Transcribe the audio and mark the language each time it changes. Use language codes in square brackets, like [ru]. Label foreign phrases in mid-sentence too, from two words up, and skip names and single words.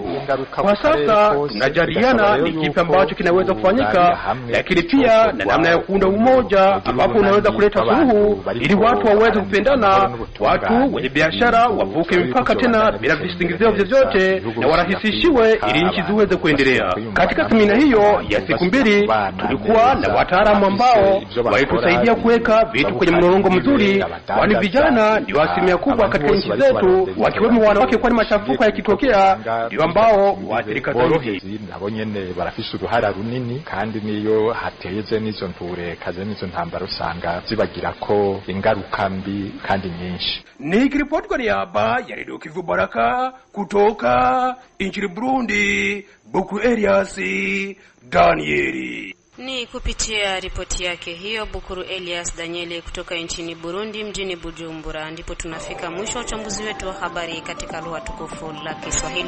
[sw] Kwa sasa tunajadiliana ni kipi ambacho kinaweza kufanyika, lakini pia na namna ya kuunda umoja ambapo unaweza kuleta suluhu ili watu waweze kupendana, watu wenye biashara wavuke mipaka tena bila visingizio vyovyote na warahisishiwe ili nchi ziweze kuendelea. Katika semina hiyo ya siku 2 tulikuwa na wataalamu ambao walitusaidia kuweka vitu kwenye mlolongo mzuri, kwani vijana ndio asilimia kubwa katika nchi zetu, wakiwemo wanawake, kwani machafuko yakitokea ndio ambao waathirika zaidi. [rn] Nabo nyene barafise uruhara runini, kandi niyo hateze nizo nturekaze nizo ntambara usanga zibagirako ingaruka mbi kandi nyinshi. [sw] Nikiripoti kwa niaba ya Radio Kivu Baraka kutoka nchini Burundi, Bukuru Elias Danieli. Ni kupitia ripoti yake hiyo Bukuru Elias Danieli kutoka nchini Burundi mjini Bujumbura ndipo tunafika mwisho uchambuzi wetu wa habari katika lugha tukufu la Kiswahili.